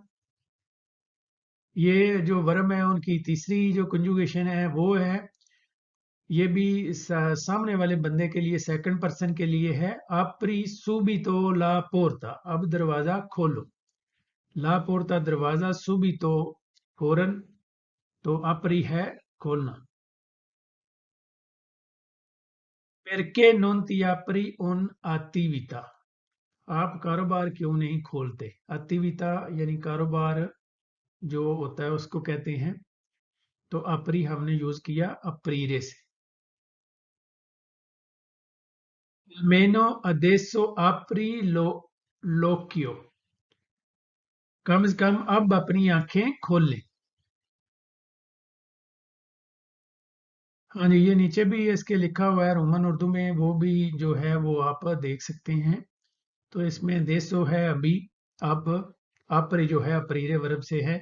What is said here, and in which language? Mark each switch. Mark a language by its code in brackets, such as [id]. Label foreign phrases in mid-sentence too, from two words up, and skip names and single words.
[ur] یہ جو ورب ہے ان کی تیسری جو کنجوگیشن ہے وہ ہے، یہ بھی سامنے والے بندے کے لیے [en] second person [ur] کے لیے ہے. [it] apri subito la porta, [ur] اب دروازہ کھولو. [it] la porta [ur] دروازہ، سبیتو فوراً، تو اپری ہے کھولنا. [it] Perché non ti apri un'attività, [ur] آپ کاروبار کیوں نہیں کھولتے. اتیویتا یعنی کاروبار جو ہوتا ہے اس کو کہتے ہیں. تو اپری ہم نے یوز کیا اپریرے سے. [it] almeno adesso apri l'occhio, [ur] کم سے کم اب اپنی آنکھیں کھول لے. ہاں جی، یہ نیچے بھی اس کے لکھا ہوا ہے رومن اردو میں، وہ بھی جو ہے وہ آپ دیکھ سکتے ہیں. تو اس میں دیسو ہے ابھی، اب اپری جو ہے اپریرے ورب سے ہے.